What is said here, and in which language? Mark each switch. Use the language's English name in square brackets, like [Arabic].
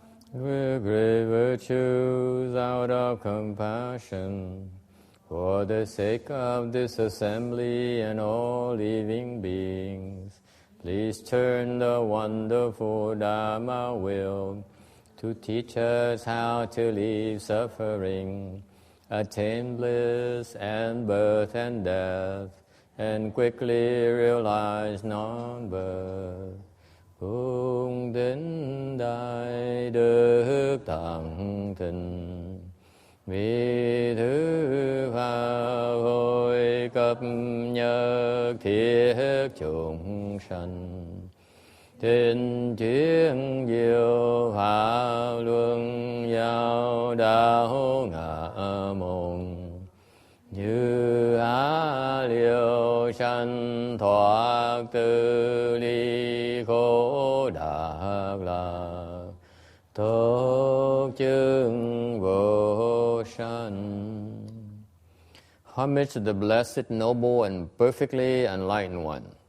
[English] with great virtues out of compassion, for the sake of this assembly and all living beings, please turn the wonderful Dharma will to teach us how to leave suffering, attain bliss and birth and death, and quickly realize non-birth. [Vietnamese] Cung tín đại đức tăng thịnh, vì thứ pháp hội cập nhật thiết chúng sanh, thiên chuyên diệu pháp luân giao đạo ngã môn, như á liêu sanh thoát tư ly khổ đắc lạc, tốt chứng vô sanh. [English] Homage to the blessed, noble, and perfectly enlightened one.